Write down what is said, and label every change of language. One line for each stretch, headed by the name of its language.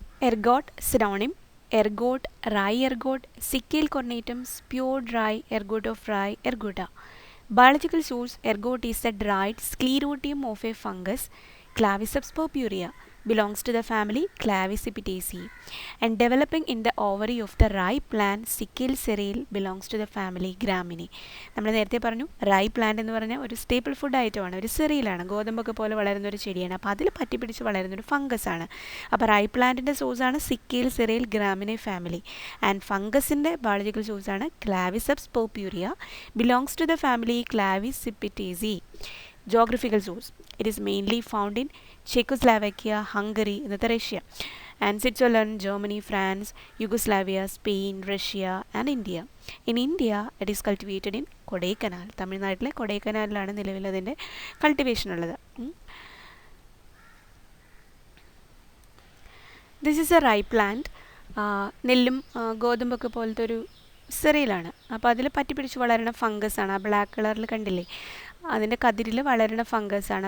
English: Ergot synonym: ergot, rye ergot, Sicyl cornatum, pure dry ergot of rye, ergota. Biological source: ergot is a dried sclerotium of a fungus, Claviceps purpurea. belongs to the family Clavicipitaceae. And developing in the ovary of the rye plant Sickle cereal belongs to the family Graminae.
Malayalam: നമ്മൾ നേരത്തെ പറഞ്ഞു റൈ plant എന്ന് പറഞ്ഞാൽ ഒരു staple food ഐറ്റമാണ്, ഒരു സെറിയലാണ്, ഗോതമ്പൊക്കെ പോലെ വളരുന്ന ഒരു ചെടിയാണ്. അപ്പോൾ അതിൽ പറ്റിപ്പിടിച്ച് വളരുന്നൊരു ഫംഗസ് ആണ്. അപ്പോൾ റൈ പ്ലാന്റിൻ്റെ സോഴ്സാണ് സിക്കേൽ സെറിയൽ ഗ്രാമിനെ ഫാമിലി. ആൻഡ് ഫംഗസിൻ്റെ ബയോളജിക്കൽ സോഴ്സാണ് ക്ലാവിസെപ്സ് പർപ്യൂരിയ,
English: Belongs to the family Clavicipitaceae. Geographical source: it is mainly found in Czechoslovakia, Hungary,
Malayalam: ഇന്നത്തെ Russia,
English: and Switzerland, Germany, France, Yugoslavia, Spain, Russia, and India. In India, it is cultivated in Kodaikanal.
Malayalam: തമിഴ്നാട്ടിലെ കൊടൈക്കനാലിലാണ് നിലവിൽ അതിൻ്റെ cultivation ഉള്ളത്.
English: This is a rye plant.
Malayalam: നെല്ലും ഗോതമ്പൊക്കെ പോലത്തെ ഒരു സെറിയലാണ്. അപ്പോൾ അതിൽ പറ്റിപ്പിടിച്ച് വളരുന്ന ഫംഗസ് ആണ്. ആ ബ്ലാക്ക് കളറിൽ കണ്ടില്ലേ, അതിൻ്റെ കതിരിൽ വളരുന്ന ഫംഗസ് ആണ്.